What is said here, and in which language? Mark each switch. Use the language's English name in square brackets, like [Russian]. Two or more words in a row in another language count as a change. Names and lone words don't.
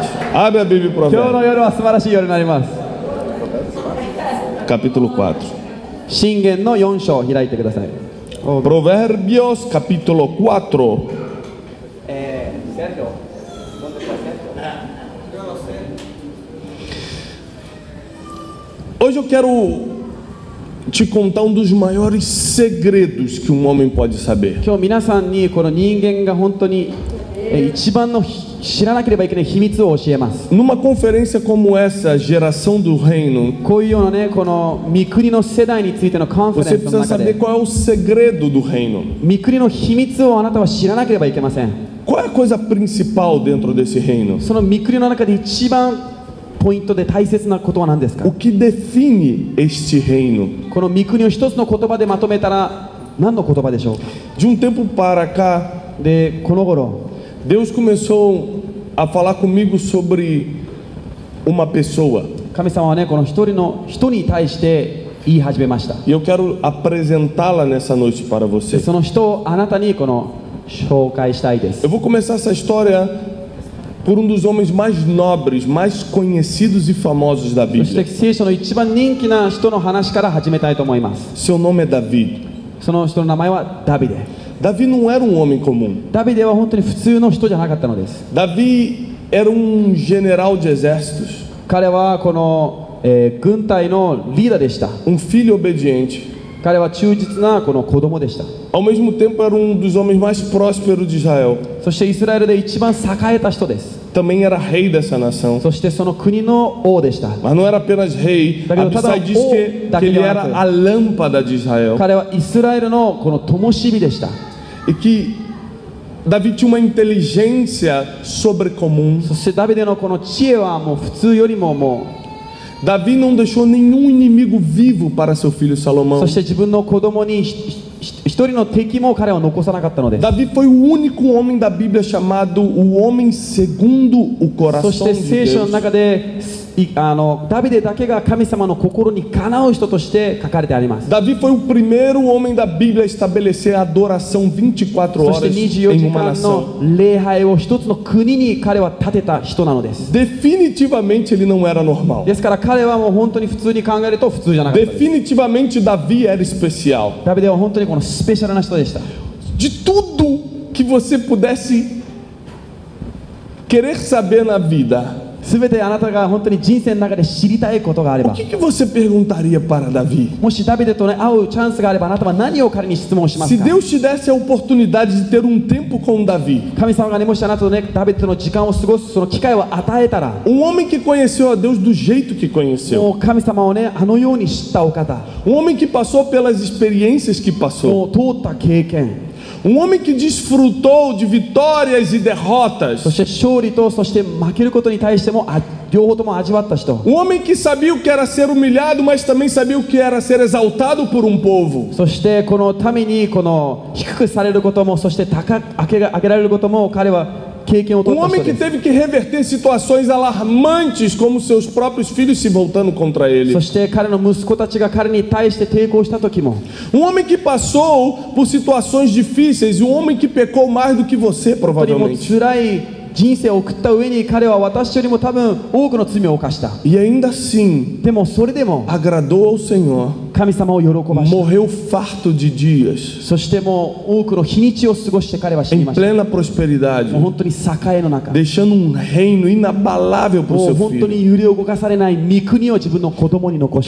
[Portuguese] Abre a Bíblia para [Japanese] 今日の夜は素晴らしい夜になります。 [Portuguese] capítulo 4. [Japanese] 箴言の4章を開いてください。 [Portuguese] Provérbios, capítulo 4. Hoje eu quero te contar um dos maiores segredos que um homem pode saber. [Japanese] 今日皆さんにこの人間が本当に一番の知らなければいけない秘密を教えます。 [Portuguese] Numa conferência como essa, Geração do Reino, [Japanese] こういうようなね、この御国の世代についてのカンファレ [Portuguese] você [Japanese] ンスの [Portuguese] precisa [Japanese] 中 [Portuguese] saber [Japanese] で、 [Portuguese] qual é o segredo do reino. [Japanese] 御国の秘密をあなたは知らなければいけません。 [Portuguese] Qual é a coisa principal dentro desse reino? [Japanese] その御国の中で一番ポイントで大切なことは何ですか？ [Portuguese] O que define este reino? [Japanese] この御国を一つの言葉でまとめたら何の言葉でしょうか？ [Portuguese] De um tempo para cá, [Japanese] で、この頃 [Portuguese] Deus começou a falar comigo sobre uma pessoa. [Japanese] 神様はね、この一人の人に対して言い始めました。 [Portuguese] E eu quero apresentá-la nessa noite para [Japanese] で [Portuguese] você. [Japanese] その人をあなたにこの紹介したいです。 [Portuguese] Eu vou começar essa história por um dos homens mais nobres, mais conhecidos e famosos da [Japanese] そして [Portuguese] Bíblia. [Japanese] 聖書の一番人気な人の話から始めたいと思います。 [Portuguese] Seu nome é Davi. [Japanese] その人の名前はダビデ。 [Portuguese] Davi não era um homem comum. [Japanese] ダビデは本当に普通の人じゃなかったのです。 [Portuguese] Davi era um general de exércitos, [Japanese] 彼はこの、軍隊のリーダーでした。 [Portuguese] um filho obediente. [Japanese] 彼は忠実なこの子供でした。 [Portuguese] Ao mesmo tempo era um dos homens mais prósperos de Israel. [Japanese] そしてイスラエルで一番栄えた人です。 [Portuguese] Também era rei dessa nação. [Japanese] そしてその国の王でした。 [Portuguese] Mas não era apenas rei. Abissai diz que ele era a lâmpada de Israel. [Japanese] 彼はイスラエルのこの灯火でした。 [Portuguese] E que Davi tinha uma inteligência sobrecomum. [Japanese] そしてダビデのこの知恵はもう普通よりももう [Portuguese] Davi não deixou nenhum inimigo vivo para seu filho Salomão. [Japanese] そして自分の子供に一人の敵も彼は残さなかったのです。 [Portuguese] Davi foi o único homem da Bíblia chamado o homem segundo o [Japanese] そ [Portuguese] coração [Japanese] して [Portuguese] de [Japanese] 聖書の [Portuguese] Deus. [Japanese] 中でダビデだけが神様の心にかなう人として書かれてあります。 [Portuguese] Davi foi o primeiro homem da Bíblia a estabelecer a adoração 24 [Japanese] そして [Portuguese] horas [Japanese] 24 [Portuguese] em [Japanese] 時 [Portuguese] uma [Japanese] 間 [Portuguese] nação. [Japanese] の礼拝を一つの国に彼は建てた人なのです。 [Portuguese] Definitivamente ele não era normal. [Japanese] ですから彼はもう本当に普通に考えると普通じゃなかったです。 [Portuguese] Definitivamente Davi era especial. [Japanese] ダビデは本当にこのスペシャルな人でした。 [Portuguese] De tudo que você pudesse querer saber na vida, [Japanese] すべてあなたが本当に人生の中で知りたいことがあれ [Portuguese] o [Japanese] ば、 [Portuguese] que você perguntaria para Davi? [Japanese] もしダビデと、ね、会うチャンスがあればあなたは何を彼に質問します [Portuguese] Se [Japanese] か？ [Portuguese] Deus te desse a oportunidade de ter um tempo com Davi, [Japanese] 神様がね、もしあなたとね、ダビデとの時間を過ごすその機会を与えたら、 [Portuguese] um homem que conheceu a Deus do jeito que conheceu, [Japanese] もう神様をね、あのように知ったお方、 [Portuguese] um homem que passou pelas experiências que [Japanese] も [Portuguese] passou, [Japanese] う通った経験、 [Portuguese] um homem que desfrutou de vitórias e derrotas, [Japanese] そして勝利とそして負けることに対しても両方とも味わった人、 [Portuguese] um homem que sabia o que era ser humilhado, mas também sabia o que era ser exaltado por um povo, [Japanese] そしてこの民にこの低くされることも、そして高く上げられることも彼は経験を取 [Portuguese] um [Japanese] った [Portuguese] homem [Japanese] 人 [Portuguese] que [Japanese] です。 [Portuguese] teve que reverter situações alarmantes, como seus próprios filhos se voltando contra ele, [Japanese] そして彼の息子たちが彼に対して抵抗した時も、 [Portuguese] um homem que passou por situações difíceis, um homem que pecou mais do que você [Japanese] 本当にもう [Portuguese] provavelmente, [Japanese] 辛い人生を送った上に彼は私よりも多分多くの罪を犯した。 [Portuguese] e ainda assim [Japanese] でもそれでも [Portuguese] agradou ao Senhor, [Japanese] 神様を喜ばした。 [Portuguese] morreu farto de dias, [Japanese] そしてもう多くの日にちを過ごして彼は死に [Portuguese] em [Japanese] ました。 [Portuguese] plena prosperidade, [Japanese] もう本当に栄えの中、 [Portuguese] deixando um reino inabalável para o [Japanese] もう [Portuguese] seu [Japanese] 本当 [Portuguese] filho. [Japanese] に揺れ動かされない御国を自分の子供に残 [Portuguese] O